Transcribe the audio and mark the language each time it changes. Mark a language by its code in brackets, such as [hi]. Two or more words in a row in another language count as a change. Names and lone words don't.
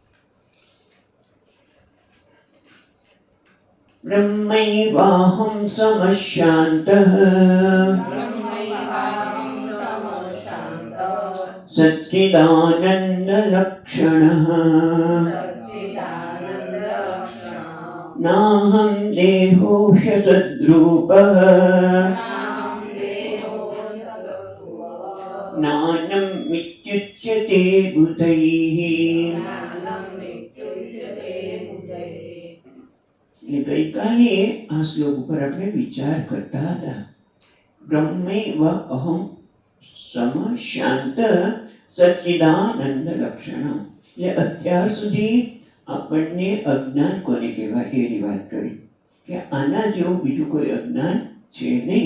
[sa] ब्रह्मैवाहं समशान्तः सच्चिदानन्दलक्षणः नाहं देहोऽशतद्रूपः ज्ञानं मित्युच्यते बुधैः। [gu] ગઈકાલે આ શ્લોક ઉપર આપણે વિચાર કરતા હતા. [sa] બ્રહ્મૈવ અહમ સમ શાંત સચ્ચિદાનંદ લક્ષણ. [gu] એટલે અત્યાર સુધી આપણને અજ્ઞાન કોને કહેવાય એની વાત કરી કે આના જેવું બીજું કોઈ અજ્ઞાન છે નહીં.